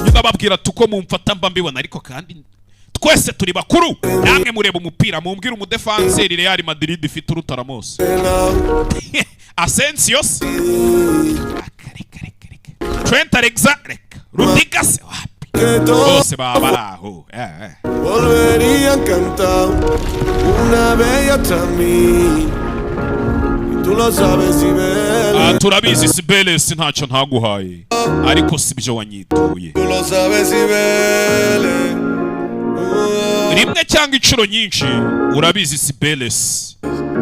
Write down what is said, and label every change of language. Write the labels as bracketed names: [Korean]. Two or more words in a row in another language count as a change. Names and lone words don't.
[Kinyarwanda] nyuma babwira tuko mumfata mba mbibona ariko kandi twese turi bakuru namwe mureba umupira mumbwira umudefanseri Real Madrid ifite uruta Ramos Asensio Trent Alexander Rudiger se wapi bose baba baraho [Spanish] volvería a cantar una bella también tú lo sabes Cibeles [Kinyarwanda] turabizi Cibeles ntacyo ntaguhaye ariko sibyo wanyituye [Spanish] tú lo sabes Cibeles [Kinyarwanda] rimwe cyangwa inshuro nyinshi urabizi Cibeles